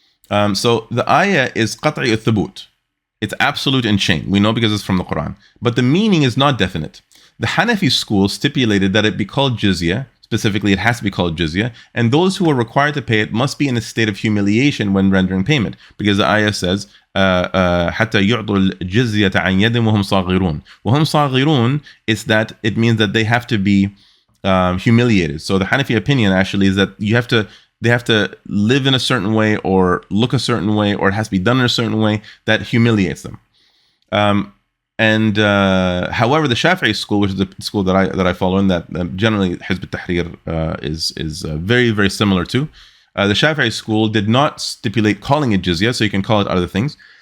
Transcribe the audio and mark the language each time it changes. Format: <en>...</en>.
<en>So the ayah is qat'i thubut. It's absolute in chain. We know because it's from the Quran. But the meaning is not definite. The Hanafi school stipulated that it be called jizya. Specifically, it has to be called jizya. And those who are required to pay it must be in a state of humiliation when rendering payment.</en> <ar>Because the ayah says, حَتَّى يُعْطُوا الْجِزْيَةَ عَنْ يَدٍ وَهُمْ صَاغِرُونَ. وَهُمْ صَاغِرُونَ</ar> <en>is that it means that they have to be humiliated. So the Hanafi opinion actually is that they have to live in a certain way, or look a certain way, or it has to be done in a certain way that humiliates them. However, the Shafi'i school, which is the school that I follow, and that generally Hizb al-Tahrir is very, very similar to, the Shafi'i school did not stipulate calling it jizya, so you can call it other things.</en>